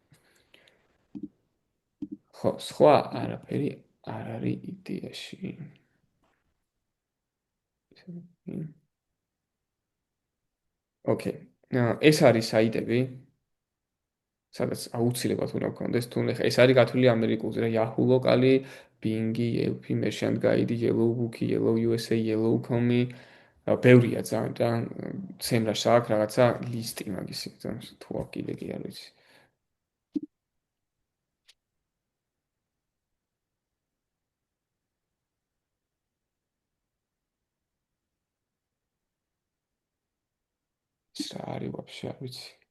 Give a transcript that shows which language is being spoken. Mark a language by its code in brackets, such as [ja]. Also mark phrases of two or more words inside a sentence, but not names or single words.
[ka] ხო, სხვა არაფერი არ არის იდეაში. ოკეი. ეს არის საიტები, სადაც აუცილებლად უნდა გქონდეს თუ ნახე, ეს არის გათვლილი ამერიკულზე რა Yahoo ლოკალი, Bing-ი, Yelp-ი, Merchant Guide-ი, Yellow Book-ი, Yellow USA, Yellow.com-ი, ბევრია ძალიან და SEMrush-ს აქვს რაღაცა ლისტი მაგისი, თუ აქ კიდე კი არ ვიცი. ის რა არის ვაფშე არ ვიცი.